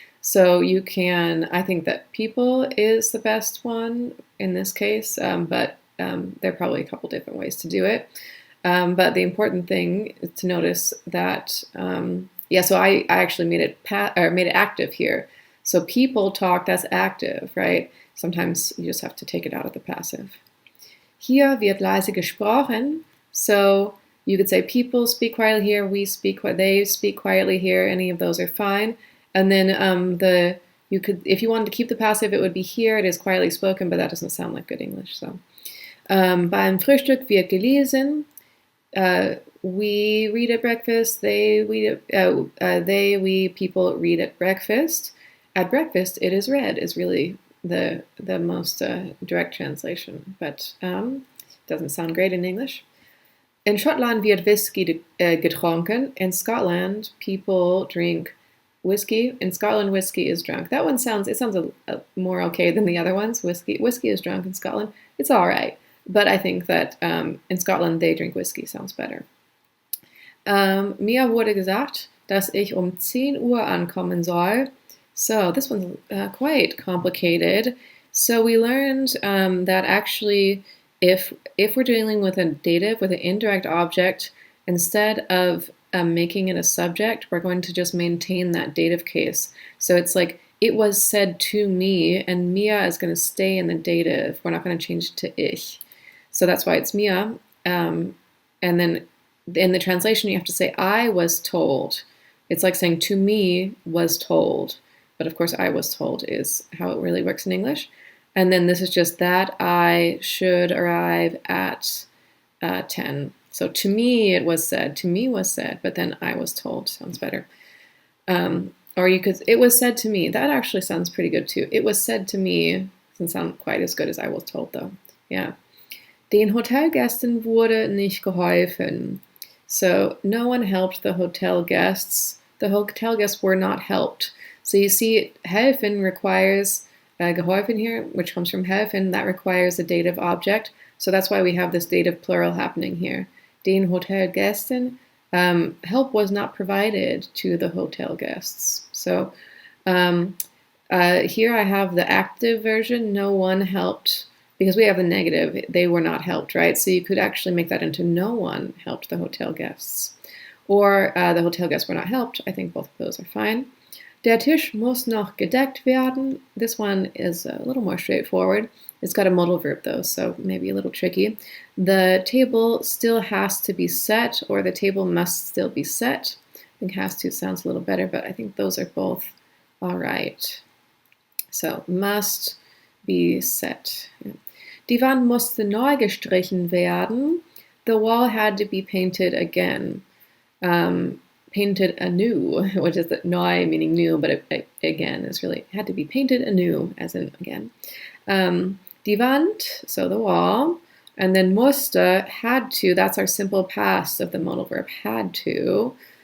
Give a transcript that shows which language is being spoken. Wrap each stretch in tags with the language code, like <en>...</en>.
<en>So you can, I think that people is the best one in this case, but there are probably a couple different ways to do it. But the important thing is to notice that, so I actually made it active here. So people talk, that's active, right? Sometimes you just have to take it out of the passive.</en> <de>Hier wird leise gesprochen.</de> <en>So you could say people speak quietly here, they speak quietly here. Any of those are fine. And then if you wanted to keep the passive, it would be here. It is quietly spoken, but that doesn't sound like good English.</en> <de>So beim Frühstück wird gelesen.</de> <en>We read at breakfast. We people read at breakfast. At breakfast, it is read is really the most direct translation, but doesn't sound great in English.</en> <de>In Scotland wird Whisky getrunken.</de> <en>In Scotland, people drink whiskey. In Scotland, whiskey is drunk. That one sounds more okay than the other ones. Whiskey is drunk in Scotland. It's all right, but I think that in Scotland they drink whiskey. Sounds better.</en> <de>Mir wurde gesagt, dass ich 10 Uhr ankommen soll.</de> <en>So this one's quite complicated. So we learned that actually, if we're dealing with a dative, with an indirect object, instead of making it a subject, we're going to just maintain that dative case. So it's like, it was said to me, and mir is going to stay in the dative. We're not going to change it to ich. So that's why it's mir. And then in the translation, you have to say, I was told. It's like saying, to me was told. But of course, I was told is how it really works in English. And then this is just that I should arrive at 10. So to me it was said, but then I was told sounds better. Or you could, it was said to me. That actually sounds pretty good too. It was said to me. Doesn't sound quite as good as I was told though. Yeah.</en> <de>Den Hotelgästen wurde nicht geholfen.</de> <en>So no one helped the hotel guests. The hotel guests were not helped. So you see, helfen requires geholfen here, which comes from helfen. That requires a dative object. So that's why we have this dative plural happening here.</en> <de>Den Hotelgästen,</de> <en>help was not provided to the hotel guests. So here I have the active version, no one helped, because we have the negative, they were not helped, right? So you could actually make that into no one helped the hotel guests. Or the hotel guests were not helped. I think both of those are fine.</en> <de>Der Tisch muss noch gedeckt werden.</de> <en>This one is a little more straightforward. It's got a modal verb though, so maybe a little tricky. The table still has to be set, or the table must still be set. I think has to sounds a little better, but I think those are both all right. So must be set.</en> <de>Die Wand musste neu gestrichen werden.</de> <en>The wall had to be painted again. Painted anew, which is the neu meaning new, but it again is really had to be painted anew, as in again.</en> <de>Die Wand,</de> <en>so the wall, And then musste, had to, that's our simple past of the modal verb had to.</en>